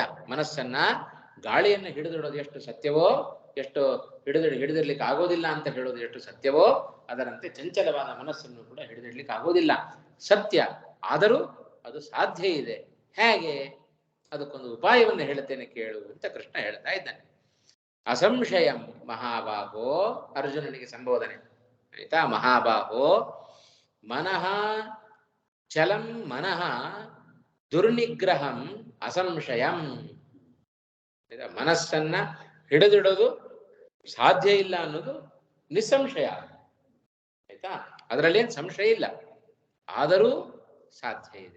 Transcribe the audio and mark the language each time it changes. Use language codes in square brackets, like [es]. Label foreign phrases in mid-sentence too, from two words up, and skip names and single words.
[kn] ಮನಸ್ಸನ್ನ ಗಾಳಿಯನ್ನು ಹಿಡಿದಿಡೋದು ಎಷ್ಟು ಸತ್ಯವೋ, ಎಷ್ಟು ಹಿಡಿದಿಡ್ಲಿಕ್ಕೆ ಆಗೋದಿಲ್ಲ ಅಂತ ಹೇಳೋದು ಎಷ್ಟು ಸತ್ಯವೋ, ಅದರಂತೆ ಚಂಚಲವಾದ ಮನಸ್ಸನ್ನು ಕೂಡ ಹಿಡಿದಿಡ್ಲಿಕ್ಕೆ ಆಗೋದಿಲ್ಲ ಸತ್ಯ. ಆದರೂ ಅದು ಸಾಧ್ಯ ಇದೆ. ಹೇಗೆ? ಅದಕ್ಕೊಂದು ಉಪಾಯವನ್ನು ಹೇಳ್ತೇನೆ ಕೇಳು ಅಂತ ಕೃಷ್ಣ ಹೇಳ್ತಾ ಇದ್ದಾನೆ. [sa] ಅಸಂಶಯಂ ಮಹಾಬಾಹೋ, [kn] ಅರ್ಜುನನಿಗೆ ಸಂಬೋಧನೆ ಆಯ್ತಾ. [sa] ಮಹಾಬಾಹೋ ಮನಃ ಚಲಂ ಮನಃ ದುರ್ನಿಗ್ರಹಂ ಅಸಂಶಯಂ. [kn] ಮನಸ್ಸನ್ನ ಹಿಡಿದಿಡೋದು ಸಾಧ್ಯ ಇಲ್ಲ ಅನ್ನೋದು ನಿಸ್ಸಂಶಯ ಆಯ್ತಾ. ಅದರಲ್ಲೇನು ಸಂಶಯ ಇಲ್ಲ, ಆದರೂ ಸಾಧ್ಯ ಇದೆ.